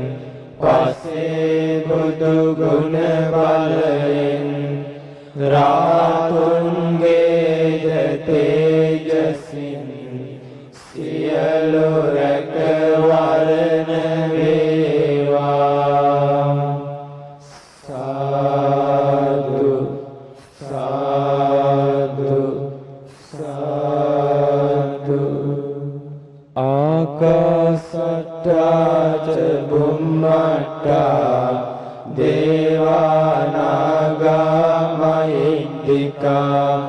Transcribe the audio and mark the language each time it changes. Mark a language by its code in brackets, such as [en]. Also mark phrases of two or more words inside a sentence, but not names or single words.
[si] පසේ බුදු ගුණ බලයෙන් රාතුන්ගේද තේජසින් සියලු රැකවරණ වේවා [pi] සාදු සාදු සාදු ආකාසට්ටා ච බුම්මට්ටා දේවානාගා මහිද්దికා